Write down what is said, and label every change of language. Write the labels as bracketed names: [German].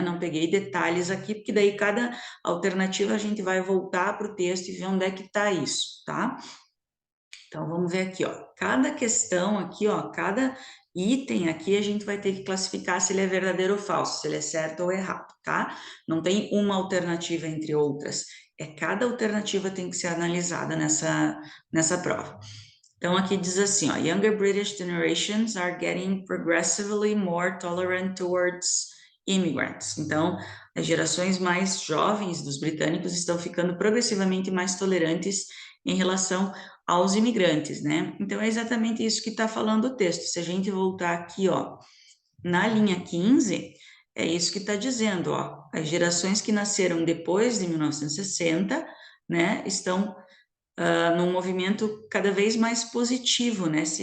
[Portuguese] Não peguei detalhes aqui, porque daí cada alternativa a gente vai voltar para o texto e ver onde é que está isso, tá? Então, vamos ver aqui, ó. Cada questão aqui, ó, cada item aqui a gente vai ter que classificar se ele é verdadeiro ou falso, se ele é certo ou errado, tá? Não tem uma alternativa entre outras. Cada alternativa tem que ser analisada nessa prova. Então, aqui diz assim, ó, [English] Younger British generations are getting progressively more tolerant towards immigrants. [Portuguese] Então, as gerações mais jovens dos britânicos estão ficando progressivamente mais tolerantes em relação aos imigrantes, né? Então, é exatamente isso que está falando o texto. Se a gente voltar aqui, ó, na linha 15, é isso que está dizendo, ó, as gerações que nasceram depois de 1960, né, estão num movimento cada vez mais positivo, né?